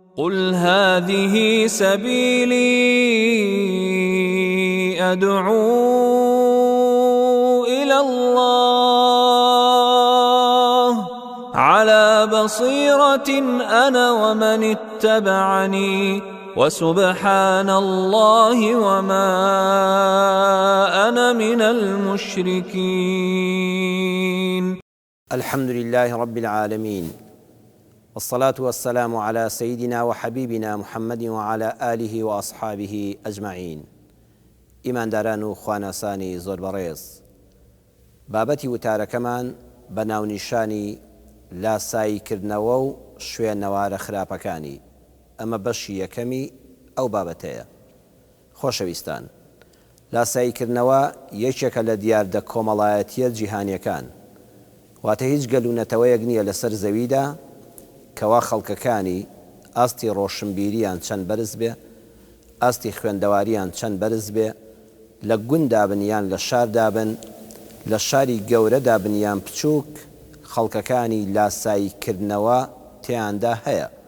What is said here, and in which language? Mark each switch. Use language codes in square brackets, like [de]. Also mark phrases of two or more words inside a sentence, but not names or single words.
[ar] قل هذه سبيلي أدعو إلى الله على بصيرة أنا ومن اتبعني وسبحان الله وما أنا من المشركين. الحمد لله رب العالمين، والصلاة والسلام على سيدنا وحبيبنا محمد وعلى آله وأصحابه أجمعين. [ckb] إيمان داران خواناساني زۆر بەڕێز، بابەتی وتارەکەمان بە ناونیشانی لاساییکردنەوە و شوێنەوارە خراپەکانی، ئەمە بەشی یەکەمی ئەو بابەتەیە. خۆشەویستان، لاساییکردنەوە یەکێکە لە دیاردە کۆمەڵایەتیە جیهانیەکان، واتە هیچ گەلوونەتەوەیەک نییە لەسەر زەویدا کەوا خەڵکەکانی ئاستی ڕۆشنبیریان چەند بەرز بێ، ئاستی خوێندەواریان چەند بەرز بێ، لە گوندا بنیان لە شاردا بن، لە شاری گەورەدا بنیان بچووک، خەڵکەکانی لاساییکردنەوە تیاندا هەیە.